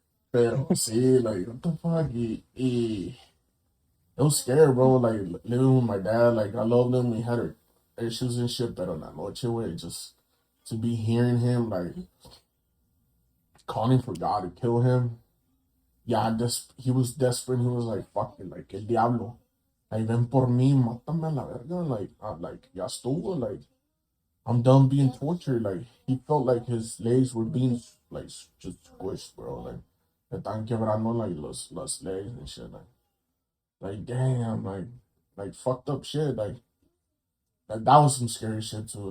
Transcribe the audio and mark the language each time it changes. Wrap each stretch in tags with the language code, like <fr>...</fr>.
<es>Pero sí,</es> <en>like, what the fuck? It was scary, bro. Like living with my dad, like I loved him. We had our issues and shit, but on that noche, way, just to be hearing him like calling for God to kill him. Yeah, he was desperate. He was like, fucking, like el diablo.</en> <es>Like ven por mí, mátame a la verga. Like ya estuvo.</es> <en>Like I'm done being tortured. Like he felt like his legs were being like just squished, bro. Like</en> <es>le están quebrando like los</es> <en>legs and shit. Like damn, like fucked up shit. Like that was some scary shit too.</en>